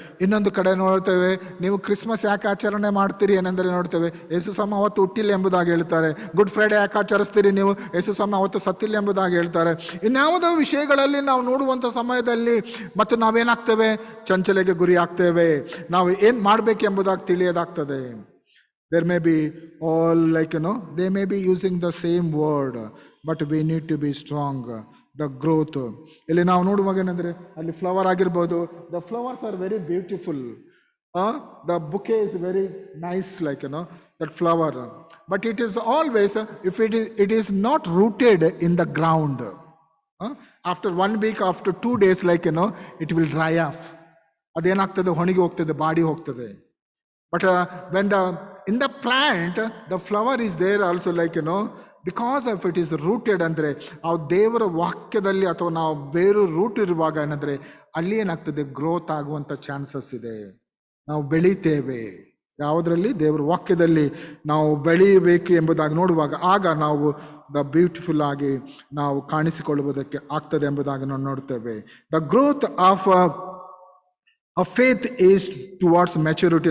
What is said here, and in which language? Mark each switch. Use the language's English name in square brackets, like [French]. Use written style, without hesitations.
[Kannada] ಇನ್ನೊಂದು ಕಡೆ ನೋಡ್ತೇವೆ, ನೀವು ಕ್ರಿಸ್ಮಸ್ ಯಾಕೆ ಆಚರಣೆ ಮಾಡ್ತೀರಿ ಏನೆಂದರೆ ನೋಡ್ತೇವೆ, ಯೇಸು ಸ್ವಾಮಿ ಅವತ್ತು ಹುಟ್ಟಿಲ್ಲ ಎಂಬುದಾಗಿ ಹೇಳ್ತಾರೆ. ಗುಡ್ ಫ್ರೈಡೆ ಯಾಕೆ ಆಚರಿಸ್ತೀರಿ ನೀವು, ಯೇಸು ಸ್ವಾಮಿ ಅವತ್ತು ಸತ್ತಿಲ್ಲ ಎಂಬುದಾಗಿ ಹೇಳ್ತಾರೆ. ಇನ್ಯಾವುದೋ ವಿಷಯಗಳಲ್ಲಿ ನಾವು ನೋಡುವಂಥ ಸಮಯದಲ್ಲಿ ಮತ್ತು ನಾವೇನಾಗ್ತೇವೆ, ಚಂಚಲೆಗೆ ಗುರಿ ಆಗ್ತೇವೆ. ನಾವು ಏನು ಮಾಡಬೇಕು ಎಂಬುದಾಗಿ ತಿಳಿಯೋದಾಗ್ತದೆ. [English] There may be all like, they may be using the same word, but we need to be strong. The growth. [Kannada] ಇಲ್ಲಿ ನಾವು ನೋಡುವಾಗ ಏನಂದರೆ ಅಲ್ಲಿ ಫ್ಲವರ್ ಆಗಿರ್ಬೋದು, [English] The flowers are very beautiful, the bouquet is very nice like that flower, but it is always if it is not rooted in the ground, after 1 week, after 2 days like it will dry off. [Kannada] ಅದೇನಾಗ್ತದೆ, ಒಣಗಿ ಹೋಗ್ತದೆ, body ಹೋಗ್ತದೆ. [English] But when in the plant, the flower is there also like, because of it is rooted [Kannada] ಅಂದರೆ ಆ ದೇವರ ವಾಕ್ಯದಲ್ಲಿ ಅಥವಾ ನಾವು ಬೇರು ರೂಟ್ ಇರುವಾಗ ಏನಂದರೆ ಅಲ್ಲಿ ಏನಾಗ್ತದೆ, ಗ್ರೋತ್ ಆಗುವಂಥ ಚಾನ್ಸಸ್ ಇದೆ. ನಾವು ಬೆಳೀತೇವೆ ಯಾವುದರಲ್ಲಿ, ದೇವರ ವಾಕ್ಯದಲ್ಲಿ ನಾವು ಬೆಳೆಯಬೇಕು ಎಂಬುದಾಗಿ ನೋಡುವಾಗ, ಆಗ ನಾವು ಬ್ಯೂಟಿಫುಲ್ ಆಗಿ ನಾವು ಕಾಣಿಸಿಕೊಳ್ಳುವುದಕ್ಕೆ ಆಗ್ತದೆ ಎಂಬುದಾಗಿ ನಾವು ನೋಡ್ತೇವೆ. [English] The growth of A faith is towards maturity.